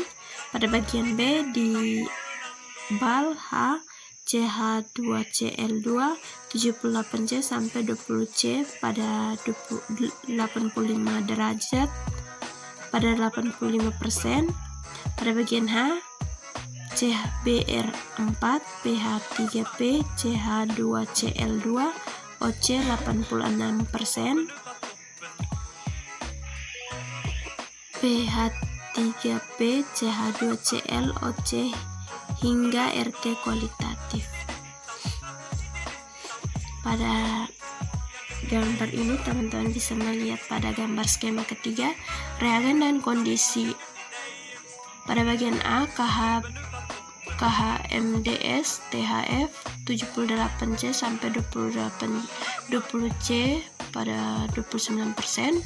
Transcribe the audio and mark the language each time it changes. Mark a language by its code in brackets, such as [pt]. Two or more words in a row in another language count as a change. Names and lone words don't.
[id] Pada bagian B, di bal H CH2Cl2 78C sampai 20C pada 85 derajat pada 85%. Pada bagian H, CHBr4 pH3P CH2Cl2 OC 86%, pH3P CH2Cl OC hingga RT kualitatif. Pada gambar ini teman-teman bisa melihat pada gambar skema ketiga reagen dan kondisi. Pada bagian A, KHMDS THF 78C sampai 20C pada 29%.